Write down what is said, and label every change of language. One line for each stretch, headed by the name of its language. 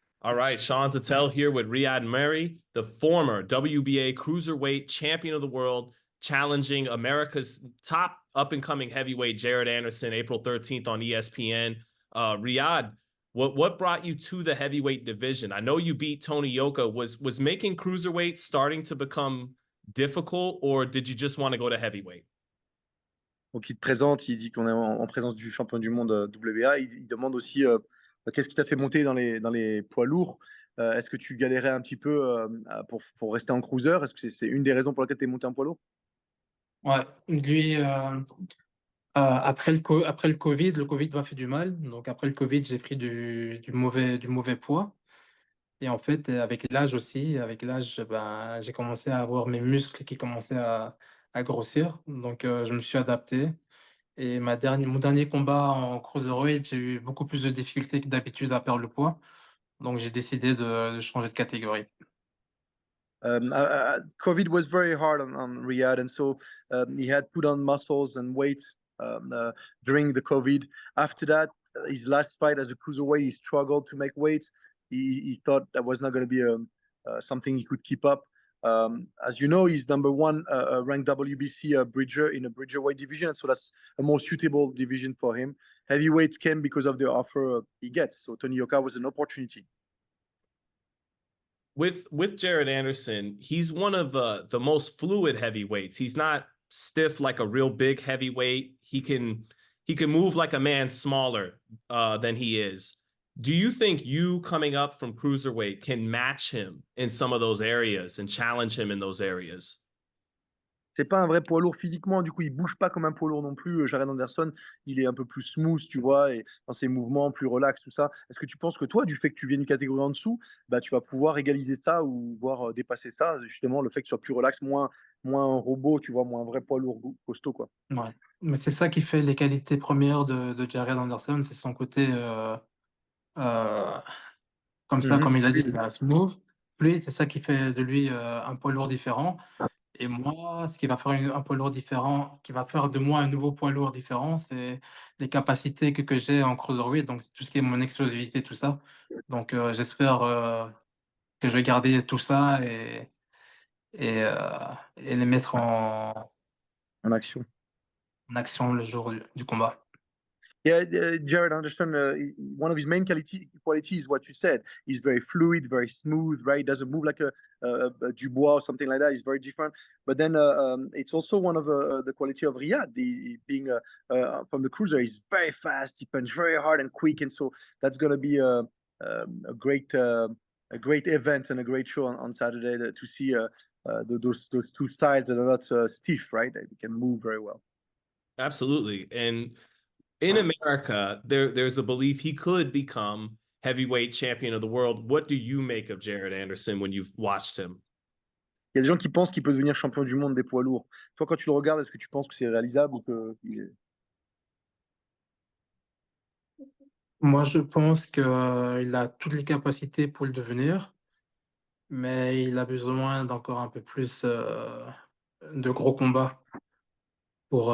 English: All right, Sean Zittel here with Ryad Merhy, the former WBA Cruiserweight champion of the world, challenging America's top up-and-coming heavyweight, Jared Anderson, April 13th on ESPN. Ryad, what brought you to the heavyweight division? I know you beat Tony Yoka. Was making Cruiserweight starting to become difficult, or did you just want to go to heavyweight?
French: Donc, il te présente, il dit qu'on est en présence du champion du monde WBA. Il demande aussi qu'est-ce qui t'a fait monter dans les poids lourds. Est-ce que tu galérais un petit peu pour rester en cruiser? Est-ce que c'est une des raisons pour lesquelles tu es monté en poids lourd? Ouais, lui, après le Covid, le Covid m'a fait du mal. Donc après le Covid, j'ai pris du mauvais poids. Et en fait, avec l'âge aussi, avec l'âge, ben, j'ai commencé à avoir mes muscles qui commençaient à grossir. Donc je me suis adapté. Et mon dernier combat en cruiserweight, j'ai eu beaucoup plus de difficultés que d'habitude à perdre le poids. Donc j'ai décidé de changer de catégorie.
English: COVID was very hard on Riyadh, and so he had put on muscles and weight during the COVID. After that, his last fight as a cruiserweight, he struggled to make weight. He thought that was not going to be something he could keep up. As you know, he's number one ranked WBC bridger in a bridgerweight division, so that's a more suitable division for him. Heavyweight came because of the offer he gets, so Tony Yoka was an opportunity. With Jared Anderson, he's one of the most fluid heavyweights. He's not stiff like a real big heavyweight. He can move like a man smaller than he is. Do you think you coming up from cruiserweight can match him in some of those areas and challenge him in those areas?
French: C'est pas un vrai poids lourd physiquement, du coup, il bouge pas comme un poids lourd non plus. Jared Anderson, il est un peu plus smooth, tu vois, et dans ses mouvements, plus relax, tout ça. Est-ce que tu penses que toi, du fait que tu viennes une catégorie en dessous, bah, tu vas pouvoir égaliser ça ou voire dépasser ça, justement, le fait que tu sois plus relax, moins un robot, tu vois, moins un vrai poids lourd costaud, quoi. Ouais. Mais c'est ça qui fait les qualités premières de Jared Anderson, c'est son côté euh, comme ça, Mhm. comme il a dit, il a smooth, fluide, c'est ça qui fait de lui un poids lourd différent. Et moi, ce qui va faire un poids lourd différent, qui va faire de moi un nouveau poids lourd différent, c'est les capacités que j'ai en cruiserweight, donc tout ce qui est mon explosivité, tout ça. Donc j'espère que je vais garder tout ça et les mettre En action. en action le jour du combat.
English: Yeah, Jared Anderson, one of his main qualities is what you said. He's very fluid, very smooth, right? He doesn't move like a Dubois or something like that. He's very different. But then it's also one of the quality of Riyad, being from the cruiser. He's very fast. He punches very hard and quick, and so that's going to be a great event and a great show on Saturday to see those two styles that are not stiff, right? They can move very well. Absolutely. And in America, there's a belief he could become heavyweight champion of the world. What do you make of Jared Anderson when you've watched him?
French: Il y a des gens qui pensent qu'il peut devenir champion du monde des poids lourds. Toi, quand tu le regardes, est-ce que tu penses que c'est réalisable ou qu'il est... Moi, je pense qu'il a toutes les capacités pour le devenir, mais il a besoin d'encore un peu plus de gros combats pour,